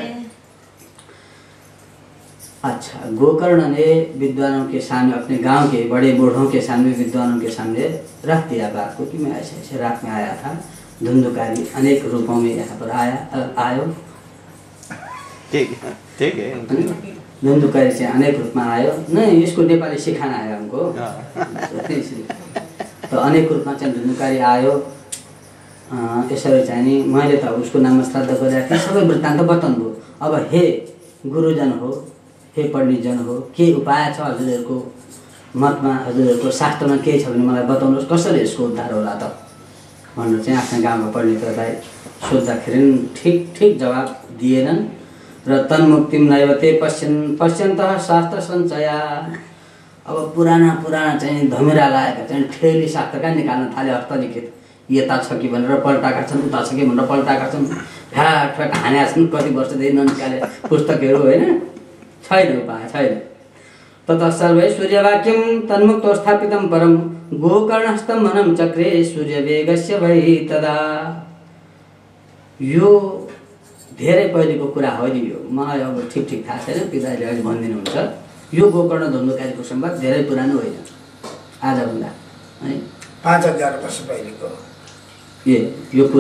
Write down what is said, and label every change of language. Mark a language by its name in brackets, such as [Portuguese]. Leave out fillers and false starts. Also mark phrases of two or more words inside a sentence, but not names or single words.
[Hindi] अच्छा, गोकर्ण ने विद्वानों के सामने, अपने गांव के बड़े बूढ़ों के सामने, विद्वानों के सामने रख दिया बात को कि मैं ऐसे ऐसे रात में आया था, धुंधुकारी अनेक रूपों में यहाँ पर आयो। ठीक है। धुंधुकारी से अनेक रूप में आयो, नहीं इसको नेपाली सिखाना है हमको। तो अनेक रूप में चाहिँ धुंधुकारी आयो। [Nepali] यसरी चाहिँ नि मैले त उसको नाममा श्राद्ध गरेको थिएँ, सबै वृत्तान्त बताउनुभयो। अब हे गुरुजन हो, हे पण्डितजन हो, के उपाय छ हजुरहरूको मतमा, हजुरहरूको शास्त्रमा के छ भने मलाई बताउनुहोस्, कसरी यसको उद्धार होला त भनेर चाहिँ आफ्नो गाउँमा पण्डितहरूलाई सोद्धाखेरि ठिक जवाब दिएनन्। [Sanskrit] र तन्मुक्तिम नैवते पश्यन्तः शास्त्र सञ्चया। [Nepali] अब पुराना चाहिँ धमिरा लागेका चाहिँ ठेली शास्त्रका निकाल्न थाले, हस्तलिखित यता छ कि भनेर पल्टाएका छन्, उता छ कि भनेर पल्टाएका छन्, फ्याट हानेका छन्, कति वर्षदेखि ननिकाले पुस्तकहरू, होइन, छैन उपाय, छैन। [Sanskrit] ततः सर्वै सूर्यवाक्यं तन्मुक्तो स्थापितं परं गोकर्णस्थं वनं चक्रे सूर्यवेगस्य वै तदा। [Nepali] यो धेरै पहिलेको कुरा हो नि, यो मलाई अब ठिक थाहा छैन, पिताले अहिले भनिदिनुहुन्छ। यो गोकर्ण धुन्धुकारीको संवाद धेरै पुरानो होइन, आजभन्दा है 5000 वर्ष पहिलेको यो कुरा।